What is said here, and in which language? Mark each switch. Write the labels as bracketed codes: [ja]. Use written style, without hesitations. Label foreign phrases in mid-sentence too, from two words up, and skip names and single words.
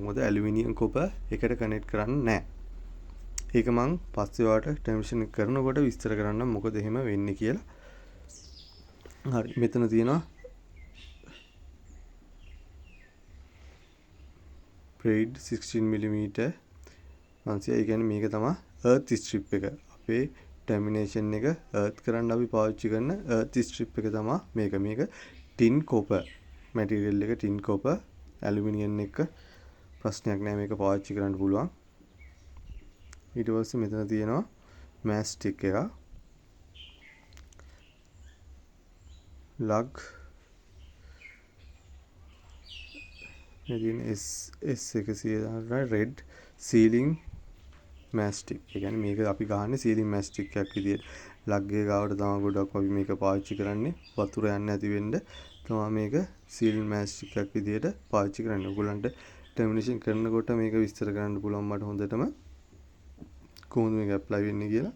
[si] මොකද ඇලුමිනියම් කොපර් එකට කනෙක්ට් කරන්නේ නැහැ. ඒක මම පස්සේ ඔයාලට ටර්මිනේෂන් කරනකොට විස්තර කරන්නම් මොකද එහෙම වෙන්නේ කියලා. හරි මෙතන තියෙනවා braid 16mm 500. ඒ කියන්නේ මේක තමයි [en] earth strip [si] එක. අපේ termination එක earth කරන්න අපි පාවිච්චි කරන [en] earth strip [si] එක තමයි මේක. මේක [en] tin copper material [si] එක [en] tin copper aluminium [si] එක ප්‍රශ්නයක් නෑ මේක පාවිච්චි කරන්න පුළුවන්. ඊට පස්සේ මෙතන තියෙනවා mastic එක. [en] lug [si] මෙදින [en] S100 red sealing mastic. [si] ඒ කියන්නේ මේක අපි ගහන්නේ [en] sealing mastic [si] එකක් විදියට. ලග් එක ගාවට තමයි ගොඩක් අපි මේක පාවිච්චි කරන්නේ. වතුර යන්නේ නැති වෙන්න තමයි මේක [en] sealing mastic [si] එකක් විදියට පාවිච්චි කරන්නේ. ඔයගොල්ලන්ට termination කරනකොට මේක විස්තර කරන්න පුළුවන් මට හොඳටම කොහොමද මේක apply වෙන්නේ කියලා.